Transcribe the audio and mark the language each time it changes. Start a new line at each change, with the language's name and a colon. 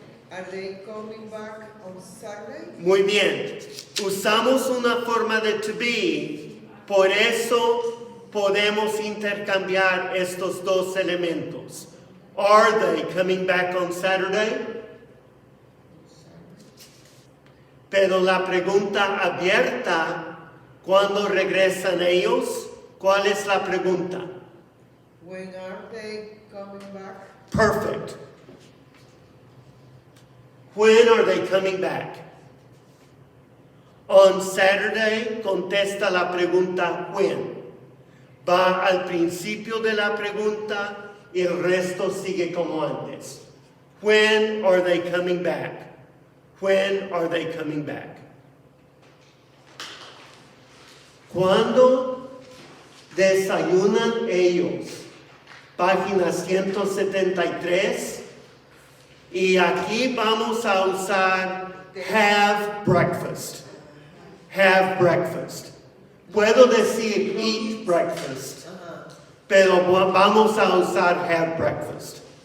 English: Are they coming back on Saturday?
Spanish: Muy bien. Usamos una forma de to be. Por eso podemos intercambiar estos dos elementos.
English: Are they coming back on Saturday?
Spanish: Pero la pregunta abierta, ¿cuándo regresan ellos? ¿Cuál es la pregunta?
English: When are they coming back? Perfect. When are they coming back?
Spanish: On Saturday, contesta la pregunta when. Va al principio de la pregunta y el resto sigue como antes.
English: When are they coming back? When are they coming back?
Spanish: ¿Cuándo desayunan ellos? Página 173. Y aquí vamos a usar have breakfast. Have breakfast. Puedo decir eat breakfast, pero vamos a usar have breakfast.